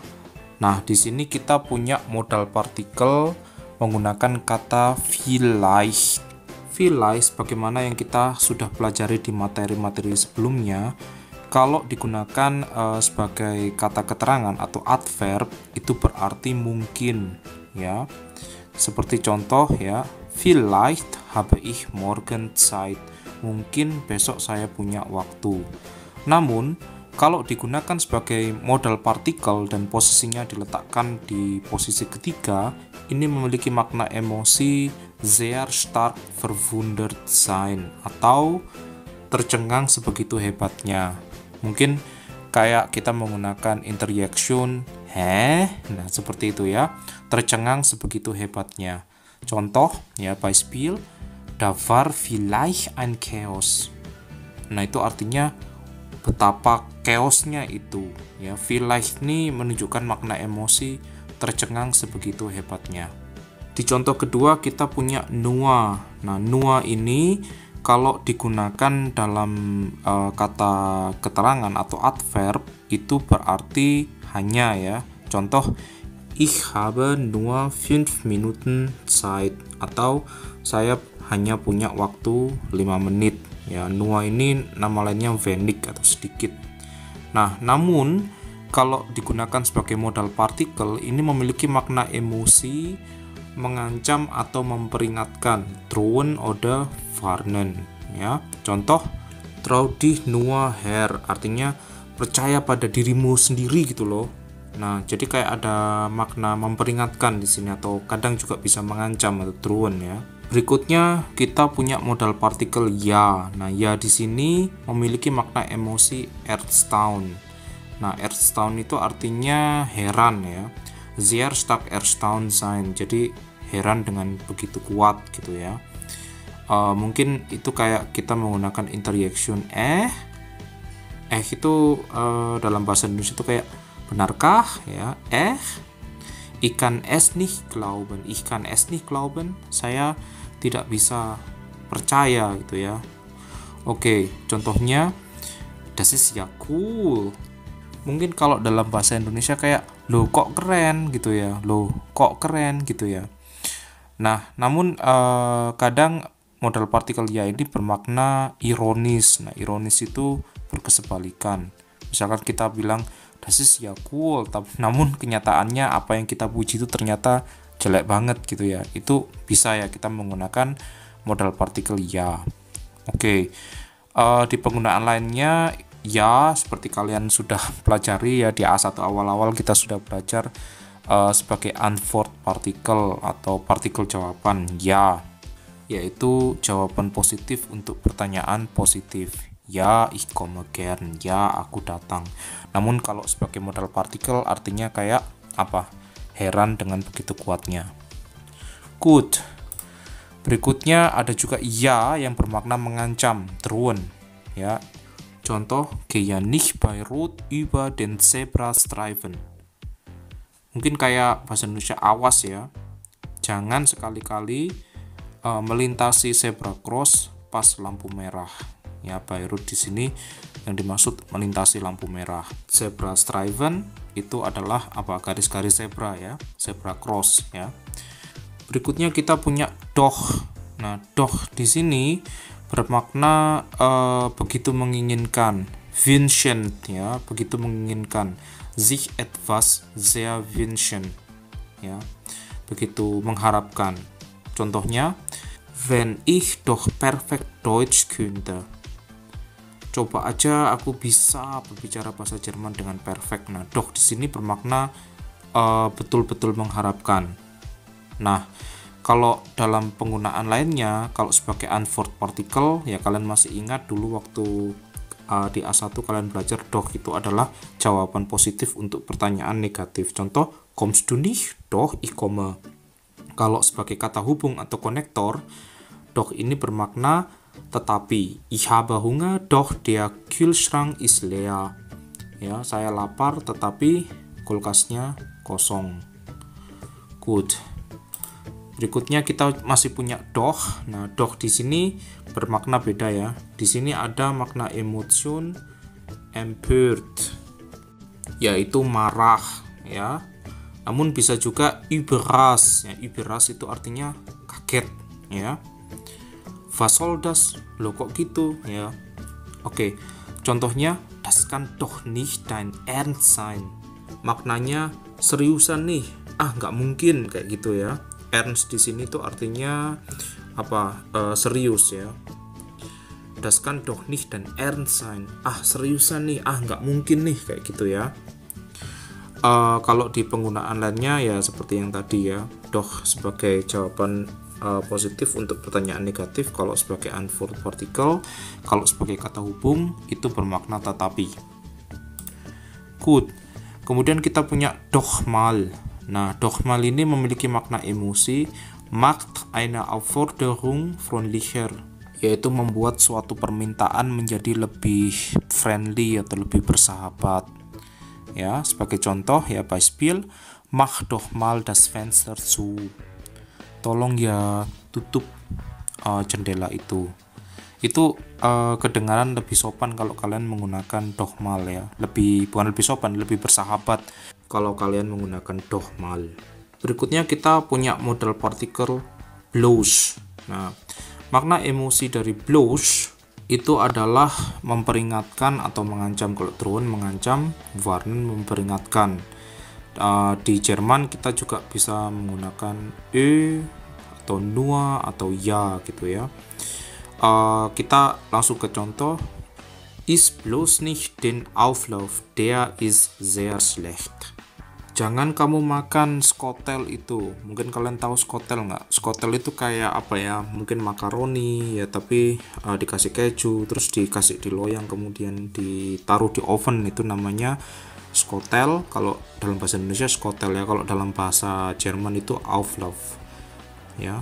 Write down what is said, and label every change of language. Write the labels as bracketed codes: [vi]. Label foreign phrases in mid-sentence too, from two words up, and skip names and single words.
[id] Nah, di sini kita punya modal partikel menggunakan kata vielleicht. Vielleicht bagaimana yang kita sudah pelajari di materi-materi sebelumnya, kalau digunakan sebagai kata keterangan atau adverb itu berarti mungkin ya. Seperti contoh ya, [de] vielleicht habe ich morgen Zeit. [id] Mungkin besok saya punya waktu. Namun kalau digunakan sebagai modal partikel dan posisinya diletakkan di posisi ketiga, ini memiliki makna emosi [de] sehr stark verwundert sein [id] atau tercengang sebegitu hebatnya. Mungkin kayak kita menggunakan interjection, nah seperti itu ya, tercengang sebegitu hebatnya. Contoh ya, [de] Beispiel, da war vielleicht ein Chaos. [id] Nah, itu artinya betapa chaosnya itu ya. Vielleicht ini menunjukkan makna emosi tercengang sebegitu hebatnya. Di contoh kedua kita punya nur. Nah, nur ini kalau digunakan dalam kata keterangan atau adverb itu berarti hanya ya. Contoh, [de] ich habe nur 5 Minuten Zeit, [id] atau saya hanya punya waktu 5 menit. Ya, nur ini nama lainnya wenig atau sedikit. Nah, namun kalau digunakan sebagai modal partikel ini memiliki makna emosi mengancam atau memperingatkan, [de] drohen oder warnen ya. [id] Contoh, [de] trau dich nur her, [id] artinya percaya pada dirimu sendiri gitu loh. Nah, jadi kayak ada makna memperingatkan di sini atau kadang juga bisa mengancam atau drohen ya. Berikutnya kita punya modal partikel ya. Nah, ya di sini memiliki makna emosi erstaunt. Nah, erstaunt itu artinya heran ya. [de] Sehr stark erstaunt sein. [id] Jadi heran dengan begitu kuat gitu ya. Mungkin itu kayak kita menggunakan interjection itu dalam bahasa Indonesia itu kayak benarkah ya? [de] Ich kann es nicht glauben. Ich kann es nicht glauben. [id] Saya tidak bisa percaya gitu ya. Oke, contohnya [de] das ist ja cool. [id] Mungkin kalau dalam bahasa Indonesia kayak loh kok keren gitu ya. Loh kok keren gitu ya. Nah, namun kadang modal partikel ya ini bermakna ironis. Nah, ironis itu berkesebalikan. Misalkan kita bilang [de] das ist ja cool, [id] namun kenyataannya apa yang kita puji itu ternyata jelek banget gitu ya. Itu bisa ya kita menggunakan modal partikel ya. Oke. Di penggunaan lainnya ya seperti kalian sudah pelajari ya di A1 awal-awal kita sudah belajar sebagai [de] antwort partikel [id] atau partikel jawaban ya, yaitu jawaban positif untuk pertanyaan positif. Ya, [de] ich komme gern. [id] Ya, aku datang. Namun kalau sebagai modal partikel artinya kayak apa? Heran dengan begitu kuatnya. Gut. Berikutnya ada juga ya yang bermakna mengancam, drohen. Ya. Contoh, [de] gehe nicht bei Rot über den Zebrastreifen. [id] Mungkin kayak bahasa Indonesia awas ya. Jangan sekali-kali melintasi [en] zebra cross [id] pas lampu merah. Ya, Beirut di sini yang dimaksud melintasi lampu merah. Zebra streifen itu adalah apa? Garis-garis zebra ya, [en] zebra cross [id] ya. Berikutnya kita punya doch. Nah, doch di sini bermakna begitu menginginkan, wünschen ya, begitu menginginkan, [de] sich etwas sehr wünschen [id] ya, begitu mengharapkan. Contohnya, [de] wenn ich doch perfekt Deutsch könnte. [id] Coba aja aku bisa berbicara bahasa Jerman dengan perfect. Nah, doch di sini bermakna betul-betul mengharapkan. Nah, kalau dalam penggunaan lainnya, kalau sebagai [en] unforced particle, [id] ya kalian masih ingat dulu waktu di A1 kalian belajar doch itu adalah jawaban positif untuk pertanyaan negatif. Contoh, [de] kommst du nicht? Doch ich komme. [id] Kalau sebagai kata hubung atau konektor, doch ini bermakna tetapi. [de] Ich habe Hunger, doch der Kühlschrank ist leer. [id] Ya, saya lapar tetapi kulkasnya kosong. Good. Berikutnya kita masih punya doch. Nah, doch di sini bermakna beda ya. Di sini ada makna emotion empört, yaitu marah ya. Namun bisa juga überras. Ya, überras itu artinya kaget ya. [de] Was soll das? [id] Loh kok gitu ya. Oke, contohnya [de] das kann doch nicht dein Ernst sein. [id] Maknanya seriusan nih. Ah, nggak mungkin kayak gitu ya. Ernst di sini tuh artinya apa? Serius ya. [de] Das kann doch nicht dein Ernst sein. [id] Ah, seriusan nih. Ah, nggak mungkin nih kayak gitu ya. Kalau di penggunaan lainnya ya seperti yang tadi ya. Doch sebagai jawaban positif untuk pertanyaan negatif. Kalau sebagai [en] unforced particle, [id] kalau sebagai kata hubung itu bermakna tetapi. Good. Kemudian kita punya [de] doch mal. [id] Nah, [de] doch mal [id] ini memiliki makna emosi, [de] macht eine Aufforderung freundlicher, [id] yaitu membuat suatu permintaan menjadi lebih friendly atau lebih bersahabat. Ya, sebagai contoh ya, [de] Beispiel, mach doch mal das Fenster zu. [id] Tolong ya tutup jendela itu. Itu kedengaran lebih sopan kalau kalian menggunakan [de] doch mal [id] ya. Bukan lebih sopan, lebih bersahabat kalau kalian menggunakan [de] doch mal. [id] Berikutnya kita punya modal partikel bloß. Nah, makna emosi dari bloß itu adalah memperingatkan atau mengancam. Kalau drohen mengancam, warnen memperingatkan. Di Jerman kita juga bisa menggunakan atau nur atau ya gitu ya. Kita langsung ke contoh. [de] Iss bloß nicht den Auflauf, der ist sehr schlecht. [id] Jangan kamu makan skotel itu. Mungkin kalian tahu skotel nggak? Skotel itu kayak apa ya? Mungkin makaroni ya, tapi dikasih keju, terus dikasih di loyang, kemudian ditaruh di oven, itu namanya skotel. Kalau dalam bahasa Indonesia skotel ya, kalau dalam bahasa Jerman itu Auflauf ya.